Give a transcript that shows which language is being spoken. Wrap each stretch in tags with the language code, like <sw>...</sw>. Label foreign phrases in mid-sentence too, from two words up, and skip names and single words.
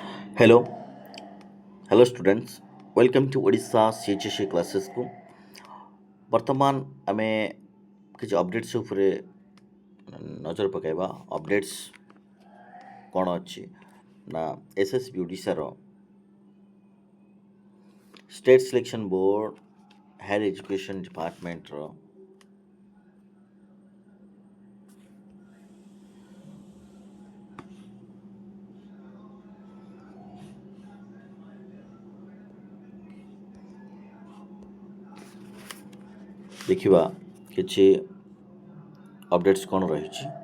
<en>Hello, hello students. Welcome to Odisha CHSE classes को</en> <or>ବର୍ତ୍ତମାନ ଆମେ କିଛି ଅପଡେଟ୍ସ ଉପରେ ନଜର ପକାଇବା। ଅପଡେଟ୍ସ କ'ଣ ଅଛି ନା SSB ଓଡ଼ିଶାର ଷ୍ଟେଟ୍ ସିଲେକ୍ସନ୍ ବୋର୍ଡ଼ ହାୟର ଏଜୁକେସନ୍ ଡିପାର୍ଟମେଣ୍ଟର ଦେଖିବା କିଛି ଅପଡେଟ୍ସ କ'ଣ ରହିଛି।</or>